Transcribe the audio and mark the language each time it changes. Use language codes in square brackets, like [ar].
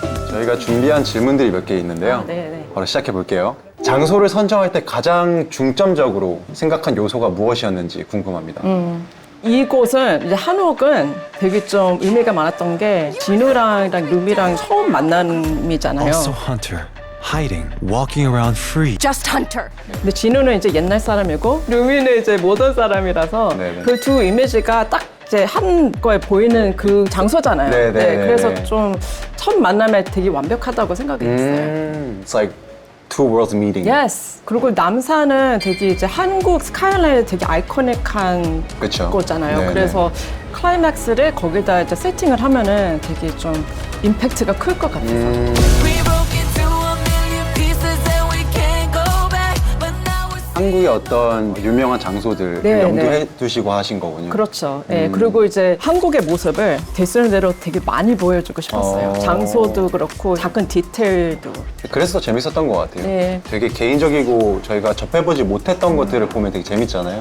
[ko] 저희가 준비한 질문들이 몇 개 있는데요. 네. 바로 시작해 볼게요. 장소를 선정할 때 가장 중점적으로 생각한 요소가 무엇이었는지 궁금합니다. 이곳은 이제 한옥은 되게 좀 의미가 많았던 게 진우랑 루미랑 처음 만남이잖아요. [en] Also hunter, hiding, walking around free. Just Hunter. [ko] 근데 진우는 이제 옛날 사람이고 루미는 이제 모던 사람이라서 네네. 그 두 이미지가 딱 이제 한 거에 보이는 그 장소잖아요. 네네네네. 그래서 좀 첫 만남에 되게 완벽하다고 생각이 했어요. [en] It's like two worlds meeting. Yes. [ko] 그리고 남산은 되게 이제 한국 스카이라인이 되게 아이코닉한 그쵸. 거잖아요. 네네. 그래서 클라이맥스를 거기다 이제 세팅을 하면은 되게 좀 임팩트가 클 것 같아서. [en] We broke into a million pieces and we can't go back. But now we're [ko] 한국의 어떤 유명한 장소들 네, 염두해 두시고 하신 거군요. 그렇죠. 네, 그리고 이제 한국의 모습을 되쓰는 대로 되게 많이 보여주고 싶었어요. 장소도 그렇고 작은 디테일도. 그래서 더 재밌었던 것 같아요. 네. 되게 개인적이고 저희가 접해보지 못했던 것들을 보면 되게 재밌잖아요.